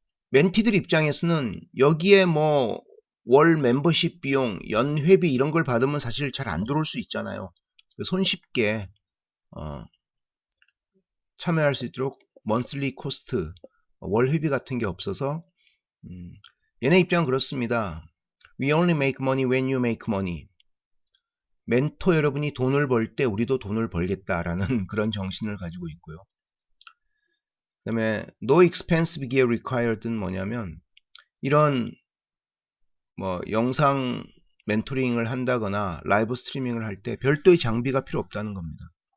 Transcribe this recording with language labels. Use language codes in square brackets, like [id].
[ko] 멘티들 입장에서는 여기에 뭐 월 멤버십 비용, 연회비 이런 걸 받으면 사실 잘 안 들어올 수 있잖아요. 손쉽게 참여할 수 있도록 [en] monthly cost, [ko] 월 회비 같은 게 없어서 얘네 입장은 그렇습니다. [en] We only make money when you make money. [ko] 멘토 여러분이 돈을 벌 때 우리도 돈을 벌겠다라는 그런 정신을 가지고 있고요. 그 다음에 [en] no expense gear required [ko] 는 뭐냐면 이런 뭐 영상 멘토링을 한다거나 라이브 스트리밍을 할 때 별도의 장비가 필요 없다는 겁니다.